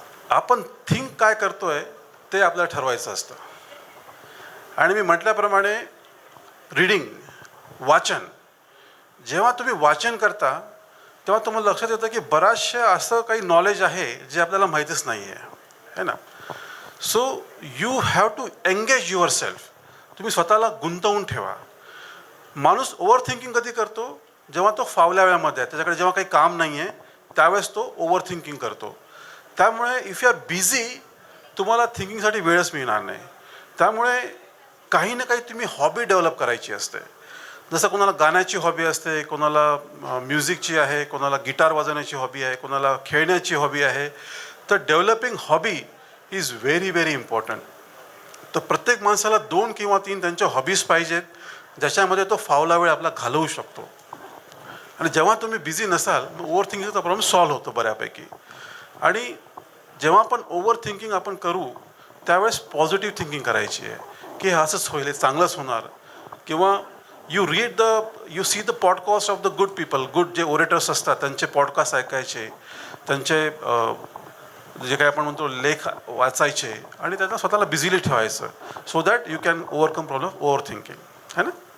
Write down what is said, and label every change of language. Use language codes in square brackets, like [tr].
[mr] आपण थिंक काय करतोय ते आपल्याला ठरवायचं असतं. आणि मी म्हटल्याप्रमाणे रीडिंग, वाचन, जेव्हा तुम्ही वाचन करता तेव्हा तुम्हाला लक्षात येतं की बऱ्याचशा असं काही नॉलेज आहे जे आपल्याला माहीतच नाही आहे, [hi] है ना. [en] So you have to engage yourself. [mr] तुम्ही स्वतःला गुंतवून ठेवा. माणूस ओव्हर थिंकिंग कधी करतो? जेव्हा तो फावल्या वेळामध्ये आहे, त्याच्याकडे जेव्हा काही काम नाही आहे त्यावेळेस तो ओव्हर थिंकिंग करतो. त्यामुळे [en] if you are busy [mr] तुम्हाला थिंकिंगसाठी वेळच मिळणार नाही. त्यामुळे काही ना काही तुम्ही हॉबी डेव्हलप करायची असते. जसं कोणाला गाण्याची हॉबी असते, कोणाला म्युझिकची आहे, कोणाला गिटार वाजवण्याची हॉबी आहे, कोणाला खेळण्याची हॉबी आहे. तर [en] Developing hobby is very very important. [mr] तर प्रत्येक माणसाला 2 किंवा 3 त्यांच्या हॉबीज पाहिजेत ज्याच्यामध्ये तो फावला वेळ आपला घालवू शकतो. आणि जेव्हा तुम्ही बिझी नसाल ओव्हर थिंकिंगचा प्रॉब्लेम सॉल्व्ह होतो बऱ्यापैकी. आणि जेव्हा आपण ओव्हर थिंकिंग आपण करू त्यावेळेस पॉझिटिव्ह थिंकिंग करायची आहे की हे असंच होईल, जे होणार. [en] किंवा you see the podcast of the good people. [mr] Good जे ओरेटर्स असतात त्यांचे पॉडकास्ट ऐकायचे, त्यांचे जे काही आपण म्हणतो लेख वाचायचे आणि त्यांना स्वतःला बिझिली ठेवायचं. [en] so that you can overcome problem over thinking, [hi] है ना.